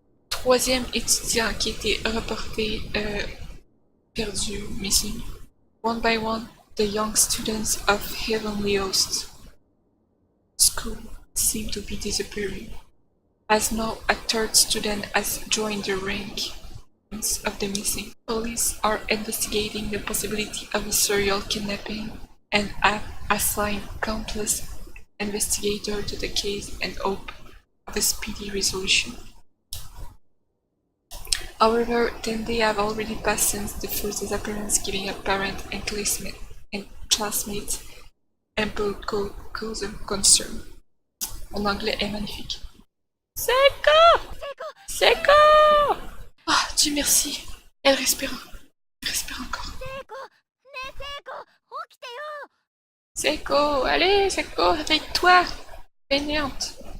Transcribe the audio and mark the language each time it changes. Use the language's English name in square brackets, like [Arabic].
[French] Troisième étudiant qui a été reporté perdu, missing. [English] One by one, the young students of Heavenly Host School seem to be disappearing. As now a third student has joined the rank of the missing. Police are investigating the possibility of a serial kidnapping and have assigned countless investigators to the case and hope of a speedy resolution. However, 10 days have already passed since the first disappearance, giving a parent and classmates ample cause of concern. [French] Mon anglais est magnifique. Seiko! Seiko! Ah, Dieu merci. Elle respire. Elle respire encore. [Japanese] ねえ聖子起きてよ [French] Seiko, allez, Seiko, réveille-toi. Péniante.